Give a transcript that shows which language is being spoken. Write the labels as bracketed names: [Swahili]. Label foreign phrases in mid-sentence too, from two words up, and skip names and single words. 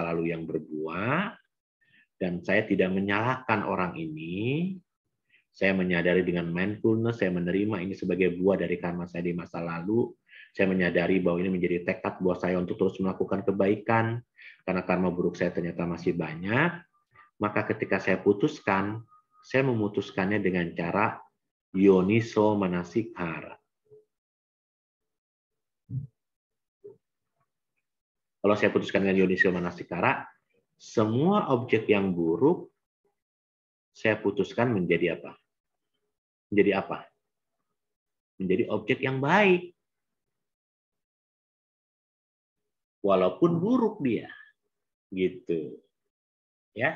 [Indonesian] lalu yang berbuah, dan saya tidak menyalahkan orang ini, saya menyadari dengan mindfulness, saya menerima ini sebagai buah dari karma saya di masa lalu, saya menyadari bahwa ini menjadi tekad buat saya untuk terus melakukan kebaikan, karena karma buruk saya ternyata masih banyak, maka ketika saya putuskan, saya memutuskannya dengan cara [Pali] yoniso manasikara. [Indonesian] Kalau saya putuskan dengan [Pali] yoniso manasikara, [Indonesian] semua objek yang buruk saya putuskan menjadi apa? Menjadi apa? Menjadi objek yang baik. Walaupun buruk dia. Gitu. Ya.